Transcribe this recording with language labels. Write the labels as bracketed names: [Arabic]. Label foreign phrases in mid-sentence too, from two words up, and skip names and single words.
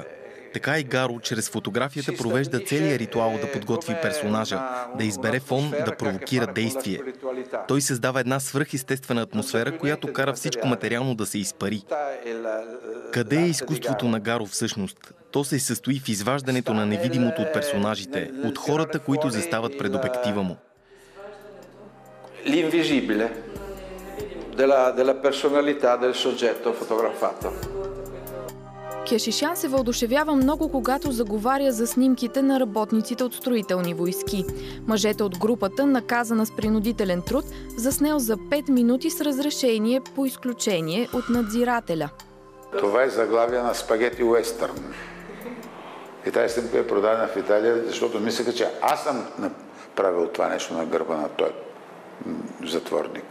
[Bulgarian] Така и Гаро чрез фотографията провежда целия ритуал да подготви персонажа, да избере фон, да провокира действие. Той създава една свръхестествена атмосфера, която кара всичко материално да се изпари. Къде е изкуството на Гаро всъщност? То се състои в изваждането на невидимото от персонажите, от хората, които застават пред обектива му. [Italian] L'invisibile della personalità del soggetto fotografato. [Bulgarian] Кешишян се въодушевява много, когато заговаря за снимките на работниците от строителни войски. Мъжете от групата, наказана с принудителен труд, заснел за 5 минути с разрешение по изключение от надзирателя. Това е заглавие на Спагети Уестърн. И тази снимка е продадена в Италия, защото мислеха, че аз съм направил това нещо на гърба на този затворник.